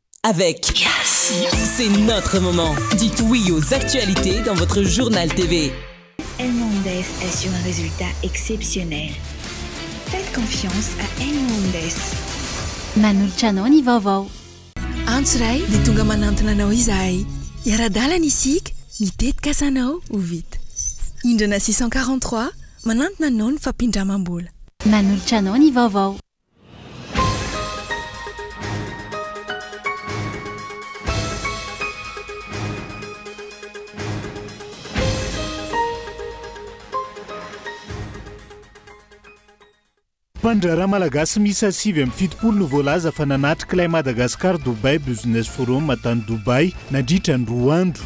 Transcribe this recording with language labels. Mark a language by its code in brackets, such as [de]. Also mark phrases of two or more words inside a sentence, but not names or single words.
[fr] avec Yes. C'est notre moment. Dites oui aux actualités dans votre journal TV. Hernandez assure un résultat exceptionnel. Faites confiance à Hernandez. [mg] Manoltrano ny vaovao. Antsiray dia tonga manantona anao izahay. Iara-dalana isika, mitetika asanao ho vita. Indrana 643 manantona anao ny fampindramam-bola. Manoltrano ny vaovao. Mpandraharaha malagasy miisa 7 no voalaza fa nanatrika ilay Madagasikara Dubai Business Forum tany Dubai nandritra ny 2 andro.